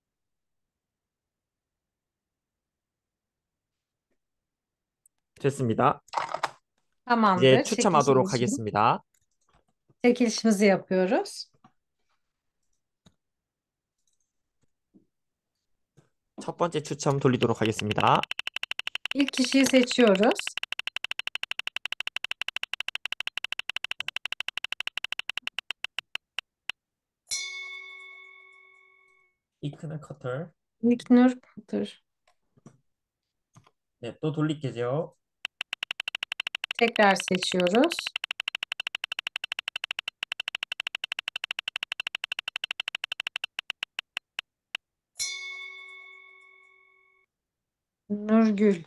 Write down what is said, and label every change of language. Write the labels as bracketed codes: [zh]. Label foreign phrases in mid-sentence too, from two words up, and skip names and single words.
[ko] 됐습니다. 이제 [tr] Tamamdır. [ko] 추첨하도록 하겠습니다. [tr] Çekilişimizi yapıyoruz. [ko] 첫 번째 추첨 돌리도록 하겠습니다. [tr] İlk kişiyi seçiyoruz. [ko] 이크는 커터. [tr] İlknur Kutur. [ko] 네, 또 돌릴게요. [tr] Tekrar seçiyoruz. Nurgül.